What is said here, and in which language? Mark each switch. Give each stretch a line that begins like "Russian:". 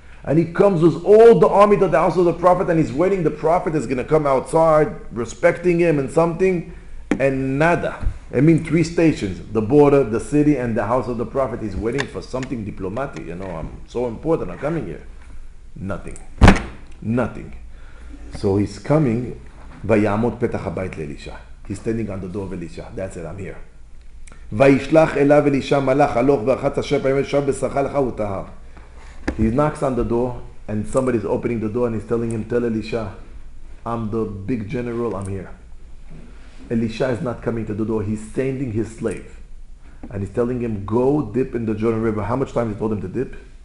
English: And he comes with all the army to the house of the prophet, and he's waiting. The prophet is going to come outside, respecting him and something, and nada. I mean 3 stations, the border, the city, and the house of the prophet. He's waiting for something diplomatic. You know, I'm so important, I'm coming here. Nothing. So he's coming,
Hebrew: ויעמוד פתח הבית לאלישע.
English: He's standing on the door of Elisha. That's it, I'm here.
Hebrew: וישלח אליו אלישע מלאך הלוך ורחץ 7 פעמים ושב בשרך לך וטהר.
English: He knocks on the door, and somebody's opening the door, and he's telling him, tell Elisha, I'm the big general, I'm here. Elisha is not coming to the door, he's sending his slave. And he's telling him, go dip in the Jordan River. How much time he told him to dip?